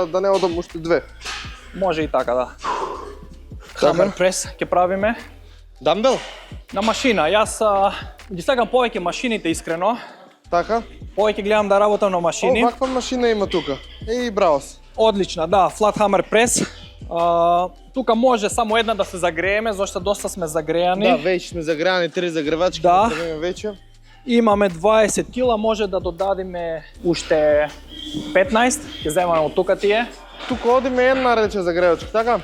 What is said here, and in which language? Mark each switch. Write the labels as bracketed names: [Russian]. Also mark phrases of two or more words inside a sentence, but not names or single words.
[Macedonian] да не одам уште две. Може и така, да. [English] hammer press [Macedonian] ќе правиме Дамбел? на машина. Јас ги сакам повеќе машините искрено. Така? Повеќе гледам да работам на машини. Ваква машина има тука. Еј, браво си. Одлична, да, [English] flat hammer press. [Macedonian] Тука може само една да се загрееме, зашто доста сме загреани. Да, веќе сме загреани, 3 загревачки, Да. направиме веќе. Имаме 20 кила, може да додадиме уште 15, ќе земаме од тука тие. Тука одиме една рече загревачка, така?